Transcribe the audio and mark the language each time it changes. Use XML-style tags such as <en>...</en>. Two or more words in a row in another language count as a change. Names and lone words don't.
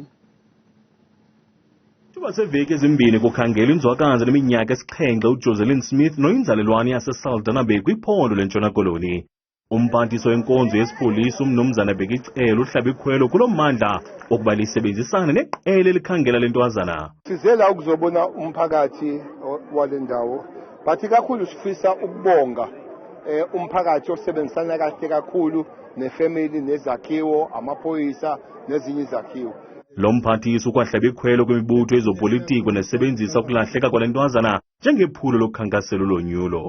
<xh>Isithuba seveki ezimbini kukhangela inzwakazi neminyaka esi-7 uJoselyn Smith noyinzalelwane yaseSaldanha Bay kwiphondo lentshona koloni. Umphathiswa wenkonzo yesipolisa umnumzana ICele uhlabe ikhwelo kulo mmandla okuba lisebenzisana neqela elikhangela lentwazana.</xh> <zu>Sizela ukuzobona umphakathi wale ndawo, bathi kakhulu sifisa ukubonga umphakathi osebenzisana kahle kakhulu nefamily nezakhiwo, amaphoyisa nezinye izakhiwo.</zu> <xh>Lo mphathiswa ukwahlabe ikhwelo kwimibutho ezopolitiko nesebenzisa ukulahleka kwale ntwazana njengephulo lokukhankasela ulonyulo.</xh>